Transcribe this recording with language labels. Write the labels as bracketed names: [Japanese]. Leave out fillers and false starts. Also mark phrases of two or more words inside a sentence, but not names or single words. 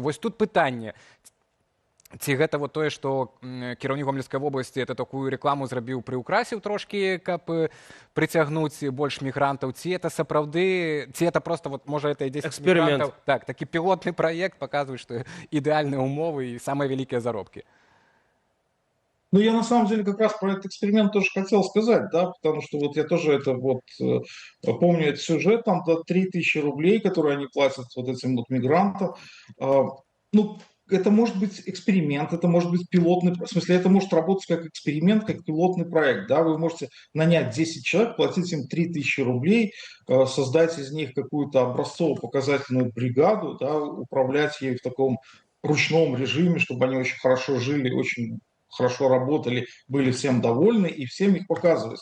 [Belarusian] Вось тут пытанне, ці гэта вот тое, што кіраўнік Гомельскай вобласці это такую рекламу зрабіў, прыўкрасіў трошкі, каб прыцягнуць больш мігрантаў, ці это сапраўды, ці [Russian] это просто вот [Belarusian] можа это 10 мігрантаў, так, такі пілотны праект паказвае, што ідэальныя умовы і самыя вялікія заробкі. [Russian] Ну, я на самом деле как раз про этот эксперимент тоже хотел сказать, да, потому что вот я тоже это вот помню этот сюжет, там до 3000 рублей, которые они платят вот этим вот мигрантам. Ну, это может быть эксперимент, это может быть пилотный, в смысле, это может работать как эксперимент, как пилотный проект, да, вы можете нанять 10 человек, платить им 3000 рублей, создать из них какую-то образцово-показательную бригаду, да, управлять ей в таком ручном режиме, чтобы они очень хорошо жили, очень хорошо работали, были всем довольны и всем их показывать.